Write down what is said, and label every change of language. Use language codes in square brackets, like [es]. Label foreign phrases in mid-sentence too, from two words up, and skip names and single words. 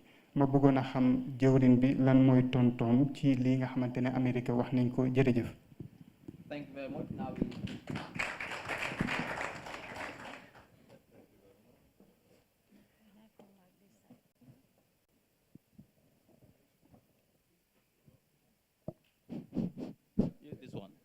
[wo] Ma bëggoon a xam jëwrin bi lan mooy tontoom ci lii nga xamante ne Amérique wax nañ ko. Jërëjëf. [en] Thank you very much. Now use this one.